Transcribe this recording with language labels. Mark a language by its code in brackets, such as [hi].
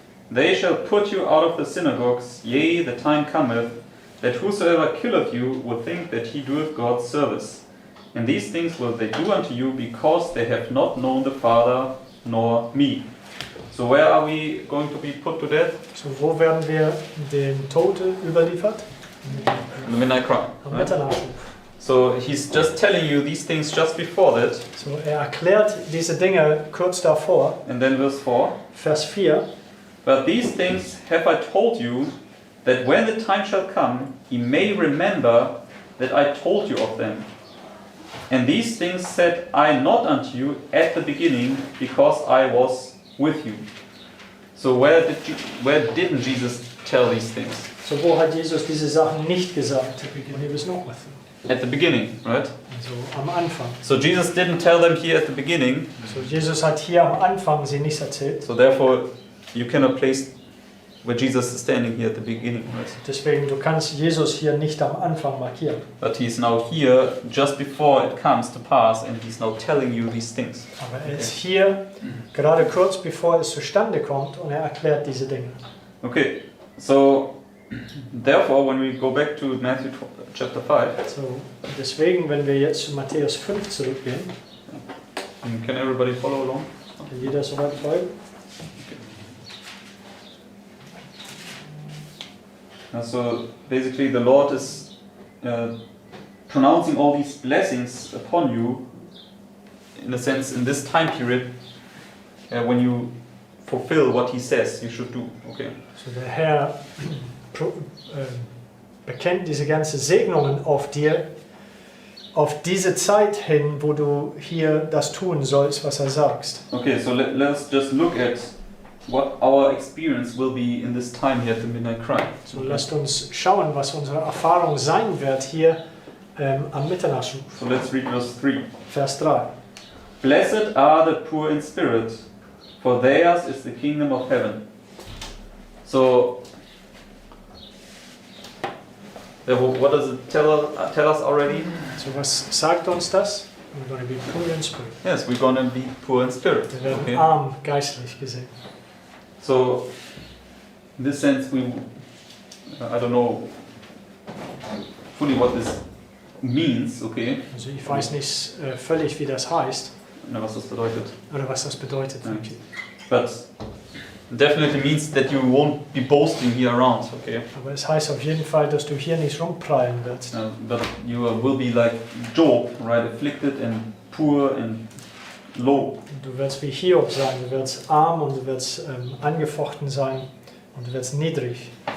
[en] They shall put you out of the synagogues, yea, the time cometh, that whosoever killeth you will think that he doeth God's service. And these things will they do unto you, because they have not known the Father nor me. So where are we going to be put to death? [de] So, wo werden wir den Tote überliefert? [en] In the midnight cry. [de] Am [en] Right? [de] Mitternachtsruf. [en] So he's just telling you these things just before that. [de] So, er erklärt diese Dinge kurz davor. [en] And then verse 4. [de] Vers 4. [en] But these things have I told you, that when the time shall come, ye may remember that I told you of them. And these things said I not unto you at the beginning, because I was with you. So where didn't Jesus tell these things? [de] So, wo hat Jesus diese Sachen nicht gesagt? [en] When he was not with them. At the beginning, right? [de] Also am Anfang. [en] So Jesus didn't tell them here at the beginning. [de] So, Jesus hat hier am Anfang sie nicht erzählt. [en] So therefore, you cannot place where Jesus is standing here at the beginning, right? [de] Deswegen, du kannst Jesus hier nicht am Anfang markieren. [en] But he's now here just before it comes to pass, and he's now telling you these things. [de] Aber er ist hier, gerade kurz bevor es zustande kommt, und er erklärt diese Dinge. [en] Okay, so therefore, when we go back to Matthew chapter 5, [de] So, deswegen, wenn wir jetzt zu Matthäus 5 zurückgehen, [en] can everybody follow along? [de] kann jeder soweit folgen? [en] So basically, the Lord is pronouncing all these blessings upon you, in a sense, in this time period, when you fulfill what he says you should do. Okay. [de] So der Herr bekennt diese ganzen Segnungen auf dir, auf diese Zeit hin, wo du hier das tun sollst, was er sagt. [en] Okay, so let's just look at what our experience will be in this time here at the midnight cry. [de] So lasst uns schauen, was unsere Erfahrung sein wird hier am Mitternachtsruf. [en] So let's read verse 3. [de] Vers 3. [en] Blessed are the poor in spirit, for theirs is the kingdom of heaven. So, what does it tell us already? [de] So was sagt uns das? [en] We're going to be poor in spirit. Yes, we're going to be poor in spirit. [de] Wir werden [en] Okay. [de] arm geistlich gesehen. [en] So, in this sense, I don't know fully what this means, okay? [de] Also ich weiß nicht völlig, wie das heißt Was das bedeutet. oder was das bedeutet. Ja. [en] Okay. But definitely means that you won't be boasting here around, okay? [de] Aber es heißt auf jeden Fall, dass du hier nicht rumprallen wirst. [en] But you will be like Job, right? Afflicted and poor and low. [de] Du wirst wie Hiob sein, du wirst arm und du wirst angefochten sein und du wirst niedrig.